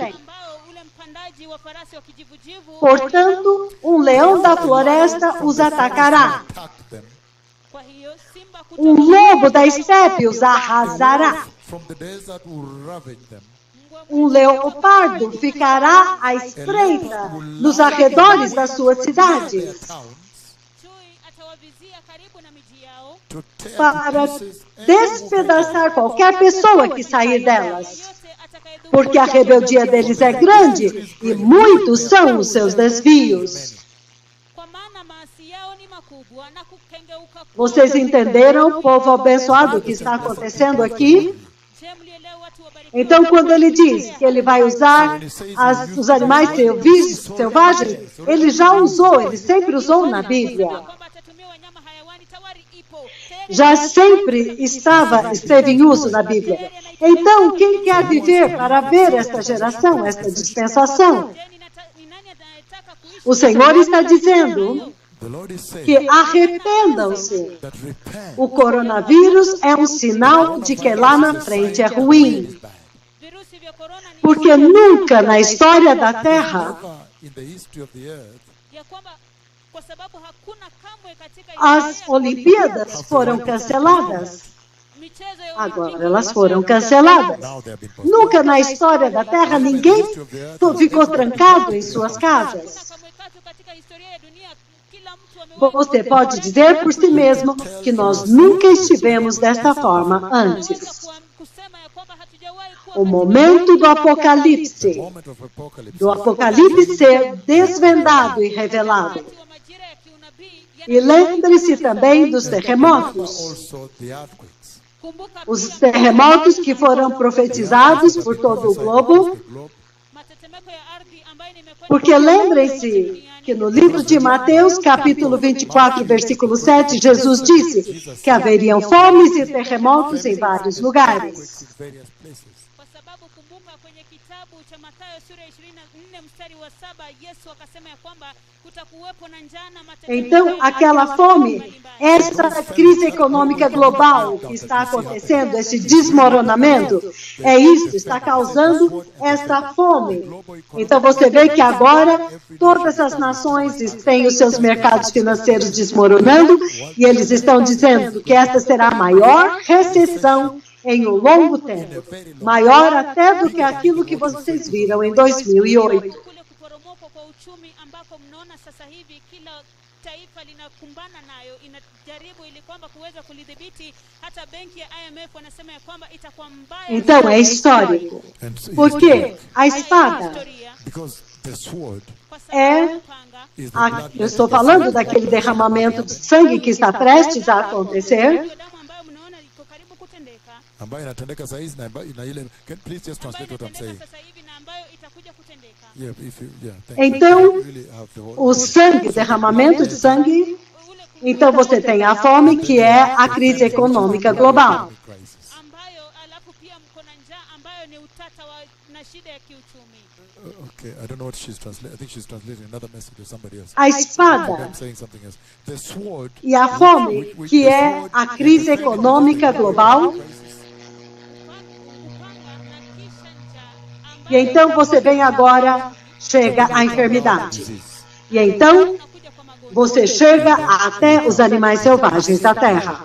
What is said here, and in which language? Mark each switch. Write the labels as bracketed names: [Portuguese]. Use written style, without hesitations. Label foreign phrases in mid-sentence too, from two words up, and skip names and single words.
[Swahili] ambao ule mpandaji wa farasi wa kijivujivu, [Portuguese] Portanto, um leão da floresta os atacará. [English] attack them. [Swahili] kwa hiyo simba [Portuguese] Um lobo da estepe os arrasará. [English] From the desert will ravage them. [Portuguese] Um leopardo ficará à espreita nos arredores das suas [English] Their [Portuguese] cidades, [English] towns [Swahili] chui atawavizia karibu na miji yao, [English] to tear [Portuguese] para [English] to pieces [Portuguese] despedaçar qualquer pessoa que sair delas. [Swahili] yote atakayedhuru [Portuguese] Porque a rebeldia deles é grande e muitos são os seus desvios. [Swahili] kwa maana maasi yao ni makubwa na kukengeuka kwao. [Portuguese] Vocês entenderam, povo abençoado, o que está acontecendo aqui? [Swahili] Je, mlielewa watu wabarikiwa? [Portuguese] Então, quando ele diz que ele vai usar os animais selvagens, ele já usou, ele sempre usou na Bíblia. [Swahili] kwamba atatumia wanyama hayawani, tayari ipo tayari. [Portuguese] Já sempre esteve em uso na Bíblia. Então, quem quer viver para ver esta geração, esta dispensação? [Swahili] Je, ni nani anayetaka kuishi? [Portuguese] O Senhor está dizendo [English] The Lord is saying [Portuguese] que arrependam-se. [English] that repent. [Portuguese] O coronavírus é um sinal de que lá na frente é ruim. [Swahili] Virusi vya korona ni [Portuguese] Porque nunca na história da Terra [English] Never in the history of the earth [Swahili] ya kwamba kwa sababu hakuna kamwe katika [Portuguese] as [Swahili] historia ya [Portuguese] Olimpíadas foram canceladas. [Swahili] michezo ya [Portuguese] Agora elas foram canceladas. [English] now they have been postponed. [Portuguese] Nunca na história da Terra ninguém ficou trancado em suas casas. [Swahili] kamwe tatu katika historia ya dunia, kila mtu amewahi [Portuguese] Você pode dizer por si mesmo que nós nunca estivemos desta forma antes. [Swahili] kusema ya kwamba hatujawahi kuwa [Portuguese] O momento do Apocalipse, [English] Moment of apocalypse. [Portuguese] do Apocalipse ser desvendado e revelado. [Swahili] wakati wa majira ya kiunabii. [Portuguese] E lembre-se também dos terremotos. [English] Also the earthquakes. [Swahili] Kumbuka [Portuguese] Os [Swahili] pia [Portuguese] terremotos que foram profetizados por todo o globo. [English] The globe. [Swahili] matetemeko ya ardhi ambayo nimekwenda [Portuguese] Porque lembrem-se que no livro de Mateus, capítulo 24, versículo 7, Jesus disse que haveriam fomes e terremotos em vários lugares. [Swahili] Kwa sababu kumbuka kwenye kitabu cha Mathayo sura ya 24 mstari wa 7 Yesu akasema ya kwamba kutakuwepo na njaa na matetemeko. [Portuguese] Então, aquela fome, essa crise econômica global que está acontecendo, esse desmoronamento, é isso, está causando esta fome. Então, você vê que agora todas as nações têm os seus mercados financeiros desmoronando e eles estão dizendo que esta será a maior recessão em um longo tempo, maior até do que aquilo que vocês viram em 2008. [Swahili] Kule kuporomoka kwa uchumi ambako mnaona sasa hivi kila taifa linakumbana nayo inajaribu ili kwamba kuweza kulidhibiti. Hata benki ya IMF wanasema ya kwamba itakuwa mbaya. [Portuguese] Então, é histórico. Por quê? A espada é... eu estou falando daquele derramamento de sangue que está prestes a acontecer. [Swahili] Ambayo inatendeka saa hizi na ile, [English] please just translate what I'm saying. Yeah, thank you. [Portuguese] Então, [English] Really have the whole... [Portuguese] o sangue, derramamento de sangue, então você tem a fome, que é a crise econômica global. [English] Okay, I don't know what she's translating. I think she's translating another message to somebody else. [Portuguese] A espada [English] I'm saying something else. The sword, [Portuguese] e a fome, que é a crise econômica global. E então você vem agora, chega a enfermidade. E então você chega até os animais selvagens da terra.